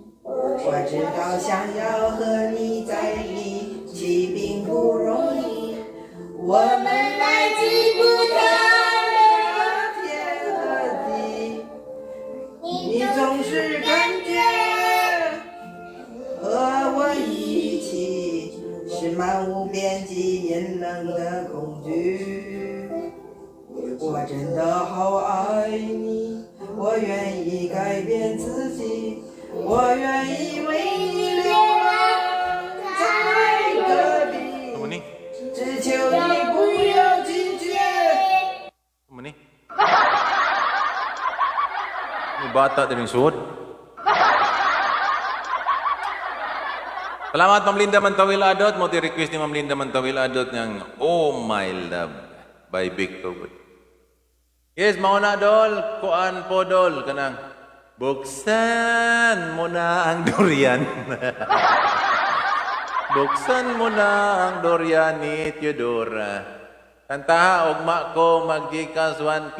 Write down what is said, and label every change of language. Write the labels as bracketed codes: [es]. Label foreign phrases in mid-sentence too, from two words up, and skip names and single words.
[zh] 我知道想要和你在一起并不容易，我们来自不同的天和地，你总是感觉和我一起是漫无边际阴冷的恐惧。我真的好爱你，我愿意改变自己，我愿意为你流浪在戈壁， [tl] Ano ni? [zh] 只求你不要拒绝。 [tl] Ano ni? May bata din yung suod. Salamat, Ma'am Linda Mantawil Adot. Mo request ni Ma'am Linda Mantawil Adot ng Oh My Love by Victor Wood. Yes, mauna dol, kuan po dol, kanang buksan mo na ang durian. Buksan mo na ang durian ni Teodora. [ceb] Kantaha, ugma ko, mag-Gcash 1K.